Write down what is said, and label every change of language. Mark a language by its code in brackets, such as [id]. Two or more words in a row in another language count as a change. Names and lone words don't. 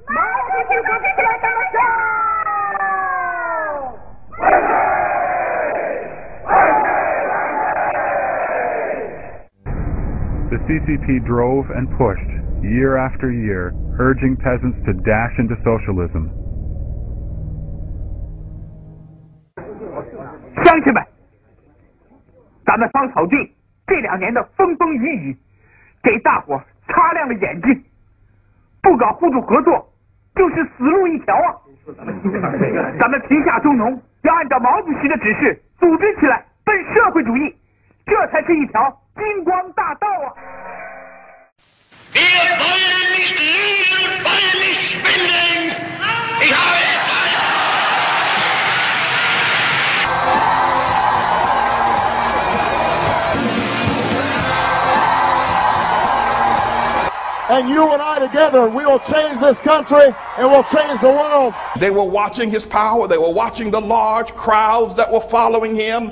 [en] The CCP drove and pushed, year after year, urging peasants to dash into socialism. [zh] 乡亲们，咱们芳草郡这2年的风风雨雨，给大伙擦亮了眼睛。不搞互助合作，就是死路一条啊！咱们贫下中农要按照毛主席的指示组织起来，奔社会主义，这才是一条金光大道啊！ [de] Wir wollen nicht lieben und wollen nicht spenden. Ich habe es. [en] And you and I together, we will change this country and we'll change the world. They were watching his power. They were watching the large crowds that were following him.